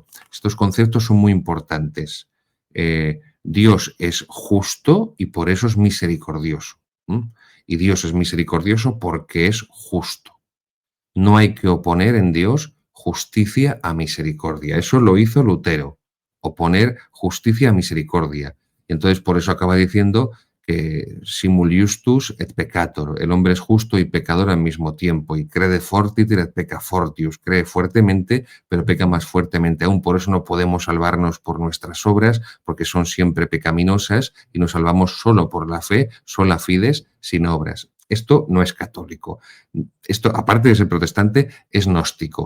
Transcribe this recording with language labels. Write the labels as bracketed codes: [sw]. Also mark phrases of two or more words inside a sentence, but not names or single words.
[es] Estos conceptos son muy importantes. Dios es justo y por eso es misericordioso. Y Dios es misericordioso porque es justo. No hay que oponer en Dios justicia a misericordia. Eso lo hizo Lutero, oponer justicia a misericordia. Y entonces por eso acaba diciendo que [la] simul justus et peccator, [es] el hombre es justo y pecador al mismo tiempo, y [la] crede fortiter et pecca fortius, [es] cree fuertemente, pero peca más fuertemente aún. Por eso no podemos salvarnos por nuestras obras, porque son siempre pecaminosas, y nos salvamos solo por la fe, [la] sola fides, [es] sin obras. Esto no es católico. Esto, aparte de ser protestante, es gnóstico.